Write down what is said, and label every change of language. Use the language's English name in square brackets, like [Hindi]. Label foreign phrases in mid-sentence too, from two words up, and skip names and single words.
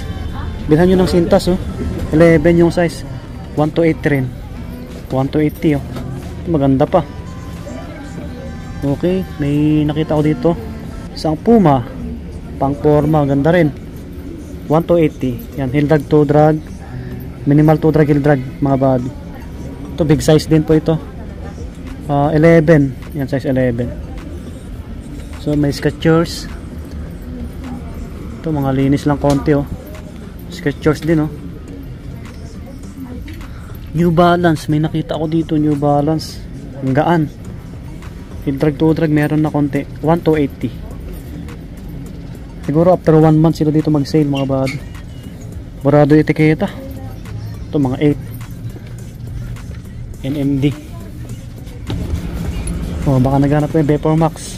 [Filipino] Bilhan nyo ng sintas oh. 11 yung size. 1280 rin. 1280 oh. Ito maganda pa. Okay, may nakita ko dito. Isang Puma. Pang forma, ganda rin. 1280. Yan, [English] heel drag, toe drag. Minimal toe drag, heel drag mga body. [Filipino] Ito big size din po ito. 11. Yan, size 11. So may Skechers. Ito mga linis lang konti oh. Skechers din oh. New Balance, may nakita ako dito New Balance. Ang gaan. [English] Heel drag, toe drag [Filipino] meron na konti. 1280. Siguro [English] after 1 month [Filipino] sila dito mag-sale mga body. Borado etiketa. Ito mga 8. NMD. Oh, baka naghanap ko yung Vapor Max.